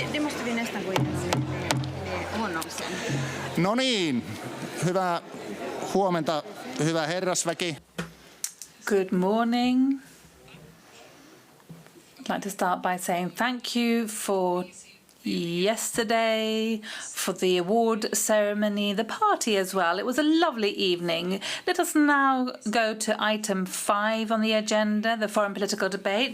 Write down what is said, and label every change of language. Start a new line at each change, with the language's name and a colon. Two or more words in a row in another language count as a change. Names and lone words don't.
Swedish: måste vi nästan gå igenom med honom sen.
Finnish: No niin, hyvää huomenta, hyvä herrasväki.
English: Good morning. I'd like to start by saying thank you for yesterday, for the award ceremony, the party as well. It was a lovely evening. Let us now go to item 5 on the agenda, the foreign political debate.